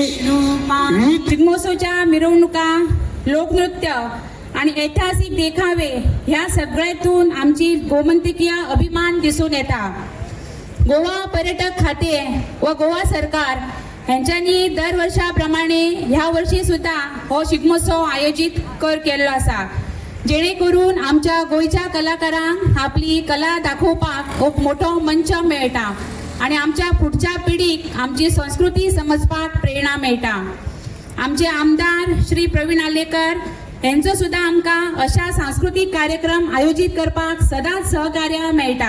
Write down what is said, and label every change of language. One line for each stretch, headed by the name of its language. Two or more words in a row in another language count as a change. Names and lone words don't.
Marathi: शिग्मोत्सवच्या मिरवणुका, लोकनृत्य आणि ऐतिहासिक देखावे ह्या सगळ्यातून आमची गोमंतकीय अभिमान दिसून येतात.
Konkani: गोवा पर्यटक खाते व गोवा सरकार यांच्यानी दरवर्षाप्रमाणे ह्या वर्षी सुद्धा हो शिग्मोत्सव आयोजित केलेलो असा, जेणेकरून आमच्या गोयच्या कलाकारांक आपली कला दाखोवपाक खूप मोठो मंच मेळटा आणि आमच्या पुढच्या पिढीक आमची संस्कृती समजपाक प्रेरणा मेळटा. आमचे आमदार श्री प्रवीण आलेकर यांचं सुद्धा आमकां अशा सांस्कृतिक कार्यक्रम आयोजित करपाक सदांच सहकार्य मेळटा.